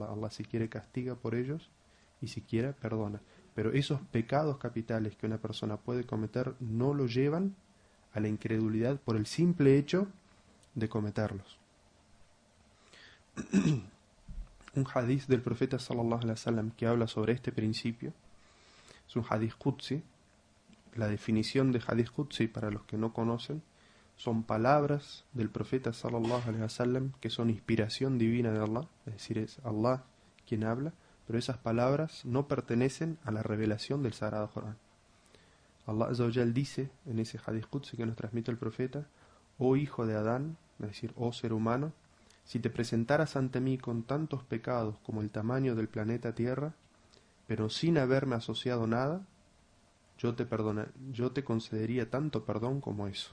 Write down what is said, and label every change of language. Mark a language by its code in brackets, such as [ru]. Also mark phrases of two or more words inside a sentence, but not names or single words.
[es] Allah si quiere castiga por ellos y si quiere perdona. Pero esos pecados capitales que una persona puede cometer no lo llevan a la incredulidad por el simple hecho de cometerlos. Un hadith del profeta [ar] صلى الله عليه وسلم [es] que habla sobre este principio es un [ar] حديث قدسي. [es] La definición de [ar] حديث قدسي, [es] para los que no conocen, son palabras del profeta [ar] صلى الله عليه وسلم [es] que son inspiración divina de Allah, es decir, es Allah quien habla, pero esas palabras no pertenecen a la revelación del Sagrado Corán. [ar] الله عز وجل [es] dice en ese [ar] حديث قدسي [es] que nos transmite el profeta: oh hijo de Adán, es decir, oh ser humano, si te presentaras ante mí con tantos pecados como el tamaño del planeta Tierra, pero sin haberme asociado nada, yo te concedería tanto perdón como eso.